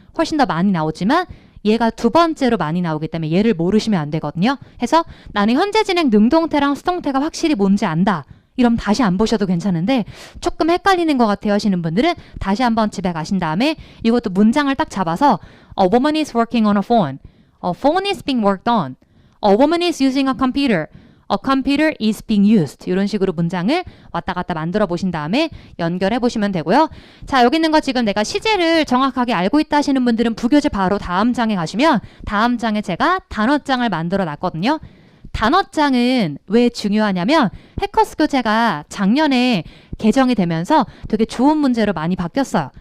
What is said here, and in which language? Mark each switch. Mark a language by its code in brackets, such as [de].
[ko] 훨씬 더 많이 나오지만 얘가 두 번째로 많이 나오기 때문에 얘를 모르시면 안 되거든요. 해서 나는 현재 진행 능동태랑 수동태가 확실히 뭔지 안다. 이러면 다시 안 보셔도 괜찮은데 조금 헷갈리는 것 같아요 하시는 분들은 다시 한번 집에 가신 다음에 이것도 문장을 딱 잡아서 [en] A woman is working on a phone. A phone is being worked on. A woman is using a computer. A computer is being used. [ko] 이런 식으로 문장을 왔다 갔다 만들어 보신 다음에 연결해 보시면 되고요. 자, 여기 있는 거 지금 내가 시제를 정확하게 알고 있다 하시는 분들은 부교재 바로 다음 장에 가시면 다음 장에 제가 단어장을 만들어 놨거든요. 단어장은 왜 중요하냐면 해커스 교재가 작년에 개정이 되면서 되게 좋은 문제로 많이 바뀌었어요.